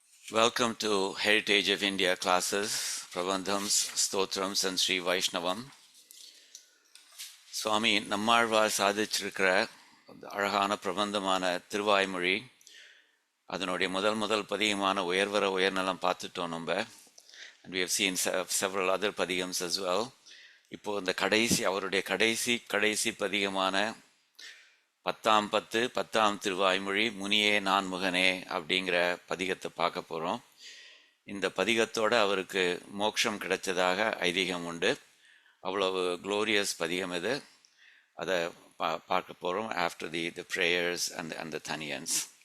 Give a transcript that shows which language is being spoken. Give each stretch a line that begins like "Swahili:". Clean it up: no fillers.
English: Welcome to Heritage of India classes, Prabandhams, Stotrams and Sri Vaishnavam.
Tamil: சுவாமி நம்மாழ்வார் சாதிச்சிருக்கிற அழகான பிரபந்தமான திருவாய்மொழி, அதனுடைய முதல் பதிகமான உயர்வர உயர்நலம் பார்த்துட்டோம் நம்ம.
English: And we have seen several other பதிகams as well.
Tamil: இப்போ இந்த அவருடைய கடைசி பதிகமான 10 திருவாய்மொழி முனியே நான் முகனே அப்படிங்கிற பதிகத்தை பார்க்க போகிறோம். இந்த பதிகத்தோடு அவருக்கு மோட்சம் கிடைச்சதாக ஐதீகம் உண்டு. அவ்வளவு க்ளோரியஸ் பதிகம் இது. அதை பார்க்க போகிறோம்
English: After the prayers and the தனியன்ஸ்.